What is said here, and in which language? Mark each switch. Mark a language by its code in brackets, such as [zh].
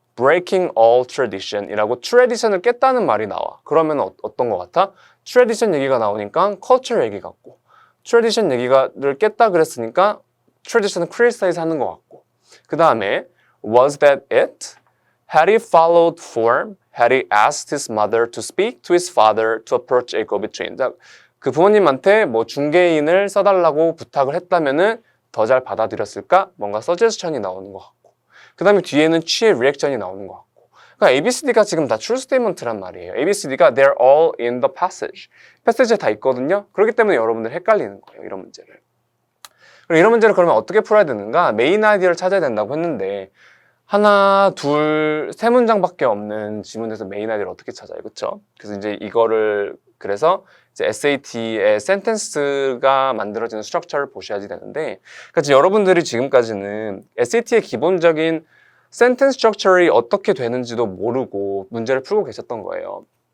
[ko] breaking all tradition이라고 tradition을 깼다는 말이 나와. 그러면 어떤 것 같아? tradition 얘기가 나오니까 culture 얘기 같고, tradition 얘기를 깼다 그랬으니까 tradition을 criticize 하는 것 같고, 그 다음에 [en] was that it? Had he followed form? Had he asked his mother to speak to his father to approach a go-between? [ko] 그 부모님한테 뭐 중개인을 써달라고 부탁을 했다면은 더 잘 받아들였을까? 뭔가 suggestion이 나오는 것 같고, 그 다음에 뒤에는 취의 리액션이 나오는 것 같고. 그러니까 ABCD가 지금 다 true statement란 말이에요. [en] ABCD가 they're all in the passage. [ko] 패시지에 다 있거든요. 그렇기 때문에 여러분들 헷갈리는 거예요. 이런 문제를. 그럼 이런 문제를 그러면 어떻게 풀어야 되는가? 메인 아이디어를 찾아야 된다고 했는데 하나, 둘, 세 문장밖에 없는 지문에서 메인 아이디어를 어떻게 찾아요? 그렇죠? 그래서 이제 이거를 그래서 이제 SAT의 센텐스가 만들어지는 스트럭처를 보셔야지 되는데, 그러니까 여러분들이 지금까지는 SAT의 기본적인 센텐스 스트럭처를 어떻게 되는지도 모르고 문제를 풀고 계셨던 거예요.